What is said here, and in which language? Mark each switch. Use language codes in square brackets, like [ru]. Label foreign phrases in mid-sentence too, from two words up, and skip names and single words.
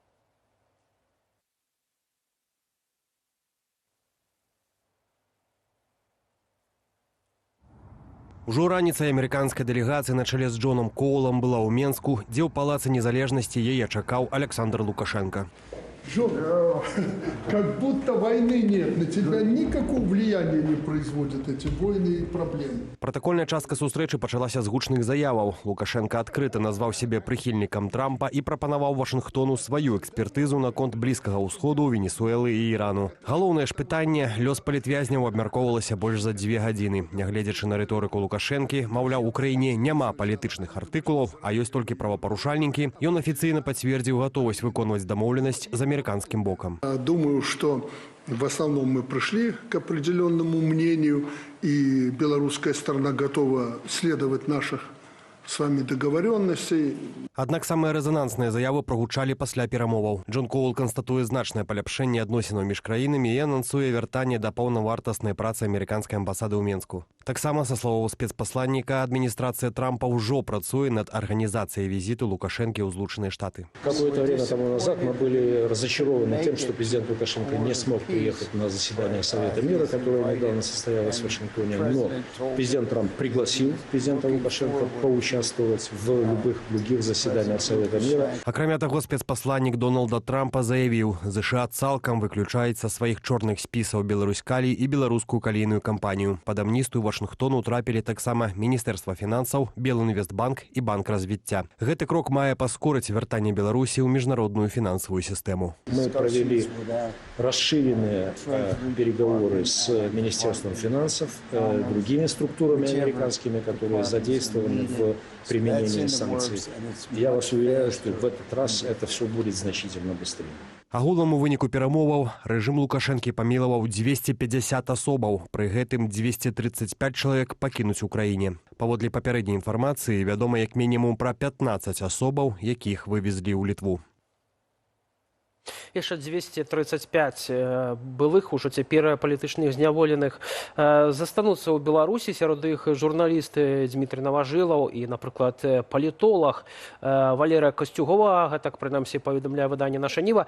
[be] Ужо раніцай амерыканская дэлегацыя на чале з Джоном Коулам была ў Менску, дзе ў палацы незалежнасці яе чакаў Александр Лукашенко. [ru] Джон, как будто войны нет, на тебя никакого влияния не производят эти войны и проблемы. [be] Пратакольная частка сустрэчы пачалася з гучных заяваў. Лукашенко адкрыта назваў сябе прыхільнікам Трампа і прапанаваў Вашынгтону сваю экспертызу наконт Блізкага ўсходу, Венесуэлы і Ірану. Галоўнае ж пытанне, лёс палітвязняў абмяркоўвалася больш за 2 гадзіны. Нягледзячы на рыторыку Лукашэнкі, маўляў, у краіне няма палітычных артыкулаў, а ёсць толькі правапарушальнікі, ён афіцыйна пацвердзіў гатовасць выконваць дамоўленасць з американским боком. [ru] Думаю, что в основном мы пришли к определенному мнению, и белорусская сторона готова следовать наших с вами договоренностей. [be] Аднак самыя рэзанансныя заявы прагучалі пасля перамоваў. Джон Коул канстатуе значнае паляпшэнне адносінаў між краінамі і анансуе вяртанне да паўнавартаснай працы амерыканскай амбасады ў Менску. Таксама, са словаў спецпасланніка, адміністрацыя Трампа ўжо працуе над арганізацыяй візіту Лукашэнкі ў Злучаныя Штаты. [ru] Какое-то время тому назад мы были разочарованы тем, что президент Лукашенко не смог приехать на заседание Совета мира, которое недавно состоялось в Вашингтоне. Но президент Трамп пригласил президента Лукашенко поучаствовать в любых других заседаниях Совета мира. [be] Акрамя таго, спецпасланнік Дональда Трампа заявіў, ЗША цалкам выключаюць са сваіх чорных спісаў Беларусь-Калій і беларускую калійную кампанію. Пад амністыю Вашынгтону трапілі таксама Міністэрства фінансаў, Белінвестбанк і Банк развіцця. Гэты крок мае паскорыць вяртанне Беларусі ў міжнародную фінансавую сістэму. [ru] Мы провели расширенные переговоры с Министерством финансов, другими структурами американскими, которые задействованы в применении санкций. Я вас уверяю, что в этот раз это все будет значительно быстрее. [be] Агулам у выніку перамоваў рэжым Лукашэнкі памілаваў 250 асобаў, пры гэтым 235 чалавек пакінуць у краіне. Паводле папярэдняй інфармацыі вядома як мінімум пра 15 асобаў, якіх вывезлі ў Літву. Яшчэ 235 былых ужо цяпер палітычных зняволеных застануцца ў Беларусі, сярод іх журналісты Дмітрий Наважылаў і, напрыклад, палітолог Валерыя Касцюгова, гэтак прынамсі паведамляе выданне «Наша Ніва».